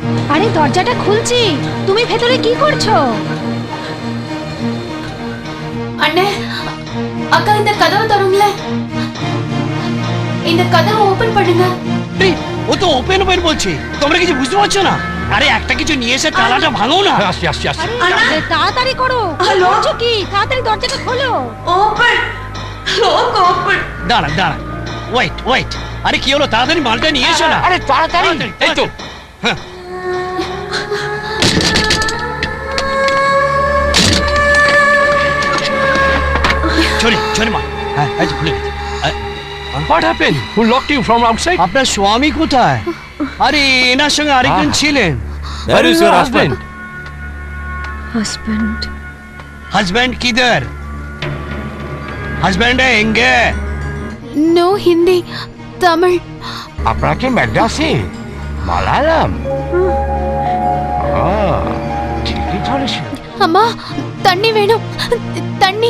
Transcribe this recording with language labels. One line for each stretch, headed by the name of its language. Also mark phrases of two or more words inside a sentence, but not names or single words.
Bangla: আরে দরজাটা খুলছি, তুমি ভেতরে কি করছো?
Tamil: அண்ணே அக்கா இந்த கதவை தருங்களேன், இந்த கதவை ஓபன் பண்ணுங்க।
Bangla: ও তো ওপেন ওপেন বলছে, তোমরা কিছু বুঝতে পারছো না? আরে একটা কিছু নিয়ে এসে তালাটা ভাঙো না। আসছি আসছি আসছি। আরে তাড়াতাড়ি করো, করছো কি? তাড়াতাড়ি দরজাটা খোলো। দাঁড়া দাঁড়া, ওয়েট ওয়েট। আরে কি হলো, তাড়াতাড়ি মালটা নিয়ে এসো না। আরে তাড়াতাড়ি, এই তো। হ্যাঁ সরি সরি মা, হ্যাঁ আজ ভুলে গেছি।
English: What happened? Who locked you from outside?
Bangla: আপনার স্বামী কোথায়? আরে এনার সঙ্গে আরেকজন ছিলেন।
English: Where is your husband?
Hindi: हस्बैंड किधर? हस्बैंड है एंगे?
English: no Hindi, Tamil.
Bangla: আপনাকে ম্যাড্রাসে মালায়ালাম। ঠিকই ধরেছ।
Tamil: அம்மா தண்ணி வேணும், தண்ணி।